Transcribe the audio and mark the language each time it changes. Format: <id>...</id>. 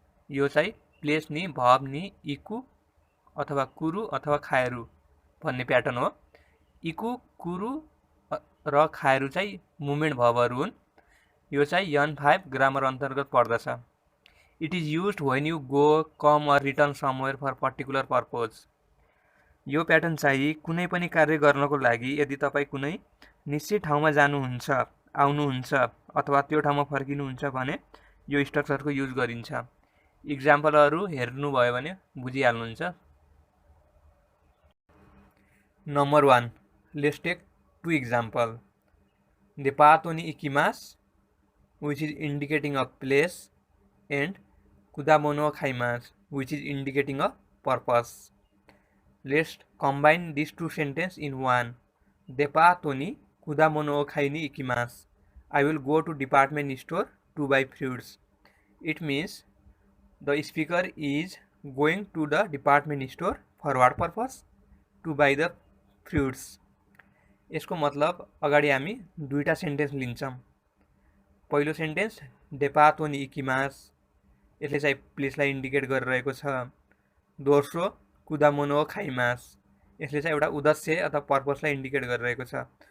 <ne>यो चाहिँ प्लेस नि, भर्ब नि, इकु अथवा कुरु अथवा खायरु भन्ने प्याटर्न हो। इकु, कुरु र खायरु चाहिँ मुभमेन्ट भर्बहरु हुन्। यो चाहिँ N5 ग्रामर अन्तर्गत पर्दछ।</ne> <en>It is used when you go, come or return somewhere for particular purpose.</en> <ne>यो प्याटर्न चाहिँ कुनै पनि कार्य गर्नको लागि यदि तपाई कुनै निश्चित ठाउँमा जानुहुन्छ, आउनुहुन्छ अथवा त्यो ठाउँमा फर्किनुहुन्छ भने यो स्ट्रक्चरको युज गरिन्छ। इक्जाम्पलहरु हेर्नुभयो भने बुझिहाल्नुहुन्छ।</ne> <en>Number 1, let's take 2 example.</en> <ja>Depato ni ikimasu,</ja> <en>which is indicating a place, and</en> <ja>kudamono o khaimasu,</ja> <en>which is indicating a purpose. Let's combine these two sentences in one.</en> <ja>Depato ni kudamono o khai ni ikimasu.</ja> <en>I will go to department store to buy fruits. It means the speaker is going to the department store for what purpose? To buy the fruits.</en> <ne>यसको मतलब अगाडि हामी दुईटा sentence लिन्छौं। पहिलो sentence</ne> <ja>डेपातो नि इकिमास,</ja> <ne>यसले चाहिँ प्लेसलाई indicate गरिरहेको छ। दोस्रो</ne> <ja>कुदामोनो खाइमास,</ja> <ne>यसले चाहिँ एउटा उद्देश्य अथवा पर्पसलाई इन्डिकेट गरिरहेको छ।</ne>